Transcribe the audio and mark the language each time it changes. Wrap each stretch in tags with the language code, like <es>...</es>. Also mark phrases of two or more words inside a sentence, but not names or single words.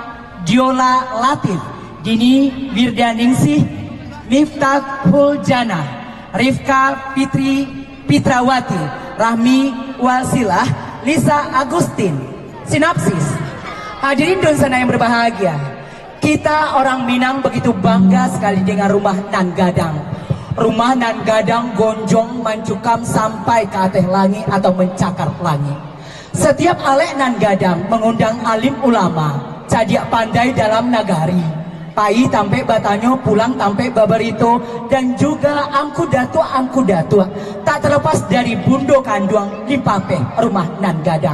<id>Diola Latif, Dini Wirdaningsih, Miftahul Jannah, Rifka Fitri Pitrawati, Rahmi Wasilah, Lisa Agustin. Sinopsis. Hadirin dan sana yang berbahagia, kita orang Minang begitu bangga sekali dengan</id> <min>rumah nan gadang. Rumah nan gadang gonjong mancukam sampai ke ateh langit atau mencakar langit. Setiap alek nan gadang mengundang alim ulama, cadiak pandai dalam nagari. Pai tampe batanyo pulang tampe babarito dan juga angku datua tak terlepas dari bundo kanduang limpape rumah nan gadang.</min>